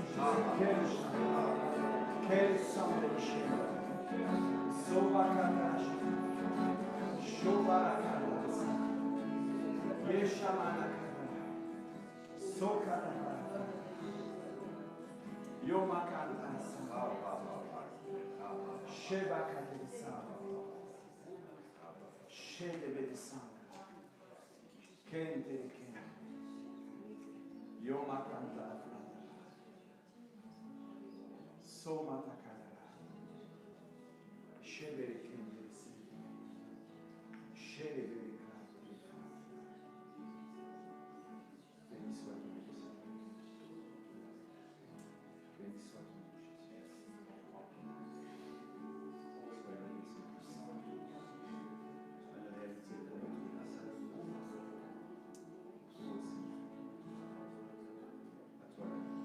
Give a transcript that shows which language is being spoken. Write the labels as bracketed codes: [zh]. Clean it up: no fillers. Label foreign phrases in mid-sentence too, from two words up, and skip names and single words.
[fr] Quel sang déchiré. Sobakadash. Shobarakadas. Yeshamanakada. Sokadabaraka. Yomakandas. Shebakadesa. Shedebedesa. Kente kente. Yomakanda. Somatakadara. Sheberekendesi. Sheberekendesi. Béni soit ton nom, Seigneur. Béni soit ton nom, Jésus. Sois béni, Seigneur Saint. Sois la réalité de notre grâce à nous. Toi aussi. À toi la vie.